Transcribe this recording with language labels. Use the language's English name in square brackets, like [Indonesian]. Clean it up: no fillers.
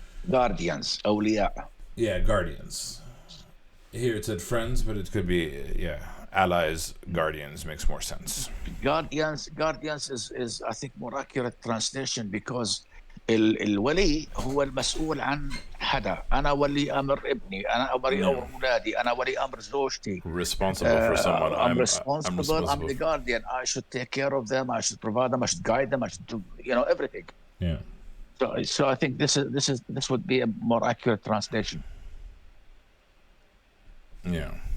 [English] Guardians, awliya. Yeah, guardians. Here it said friends, but it could be allies, guardians makes more sense. Guardians is I think more accurate translation, because [Arabic] الولي هو المسؤول عن حدا. أنا ولي أمر ابني، أنا ولي أمر أولادي، أنا ولي أمر زوجتي. [English] Responsible for someone. I'm responsible. I'm the guardian. I should take care of them. I should provide them. I should guide them. I should do everything. Yeah. So I think this would be a more accurate translation. Yeah.